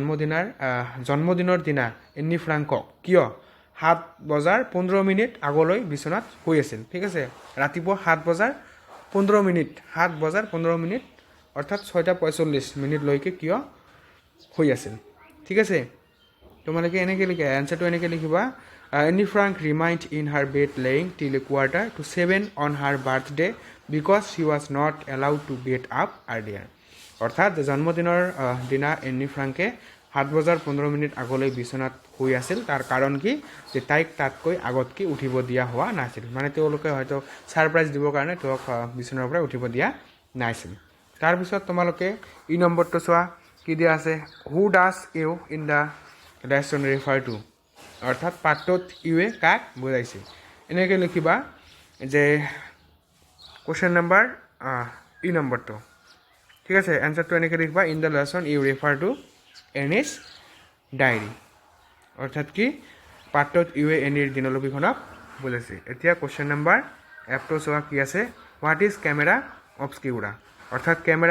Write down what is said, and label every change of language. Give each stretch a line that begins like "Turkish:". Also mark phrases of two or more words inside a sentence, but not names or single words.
Assamese: জন্মদিনৰ দিনা এনি ফ্ৰাংকক কিয় 7:15 আগলৈ বিচনাত শুই আছিল ঠিক আছে ৰাতিপুৱা 7:15 অৰ্থাৎ 6:45 লৈকে কিয় শুই আছিল ঠিক আছে তোমালোকে এনেকৈ লিখা এনসাৰটো এনেকৈ লিখিবা
English: Anne Frank remained in her bed lying till a quarter to 7 on her birthday because he was not allowed to get up earlier
Assamese: অৰ্থাৎ জন্মদিনৰ দিনা এনি ফ্ৰাংকে 7:15 আগলৈ বিচনাত শুই আছিল তাৰ কাৰণ কি যে তাইক তাতকৈ আগত কি উঠিব দিয়া হোৱা নাছিল মানে তেওঁলোকে হয়তো সাৰপ্ৰাইজ দিবৰ কাৰণে তেওঁক বিচনাৰ পৰা উঠিব দিয়া নাছিল তাৰপিছত তোমালোকে ই নম্বৰটো চোৱা কি দিয়া আছে
English: who does you in the lesson refer to
Assamese: অৰ্থাৎ পাঠটোত ইউৱে কাক বুজাইছে এনেকৈ লিখিবা যে
English: question number
Assamese: ই নম্বৰটো ঠিক আছে এনসারটো এনেকৈ লিখবা
English: in the lesson you refer to Anne's diary
Assamese: অৰ্থাৎ কি পাঠটোত ইউৱে এনিৰ দিনলিপিখনক বুজাইছে এতিয়া
English: question number
Assamese: এফটো চোৱা কি আছে
English: what is camera obscura
Assamese: অৰ্থাৎ কেমেৰা